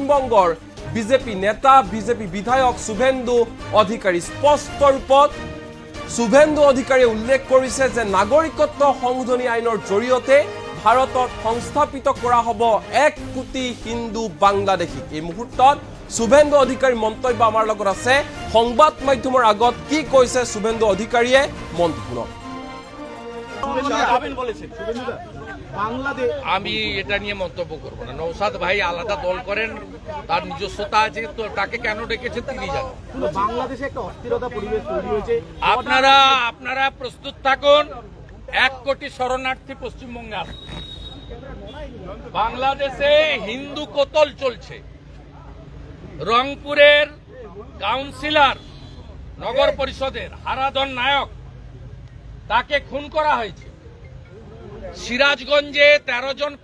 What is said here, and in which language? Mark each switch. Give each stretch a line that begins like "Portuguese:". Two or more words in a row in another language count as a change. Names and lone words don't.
Assamese: বংগৰ বিজেপি নেতা বিজেপি বিধায়ক শুভেন্দু অধিকাৰী স্পষ্ট ৰূপত শুভেন্দু অধিকাৰীয়ে উল্লেখ কৰিছে যে নাগৰিকত্ব সংশোধনী আইনৰ জৰিয়তে ভাৰতত সংস্থাপিত কৰা হ'ব 1 কোটি হিন্দু বাংলাদেশী এই মুহূৰ্তত শুভেন্দু অধিকাৰী মন্তব্য আমাৰ লগত আছে সংবাদ মাধ্যমৰ আগত কি কৈছে শুভেন্দু অধিকাৰীয়ে মন্তব্য
Bangla: আমি এটা নিয়ে মন্তব্য করব না নওশাদ ভাই আলাদা দল করেন তার নিজস্বতা আছে তো তাকে কেন ডেকেছেন তিনি জানেন বাংলাদেশে একটা অস্থিরতা পরিবেশ তৈরি হয়েছে আপনারা প্রস্তুত থাকুন 1 কোটি শরণার্থী পশ্চিমবঙ্গে আসবে বাংলাদেশে হিন্দু কতল চলছে রংপুরের কাউন্সিলর নগর পরিষদের হারাধন নায়ক তাকে খুন করা হয়েছে সিরাজগঞ্জে 13 জন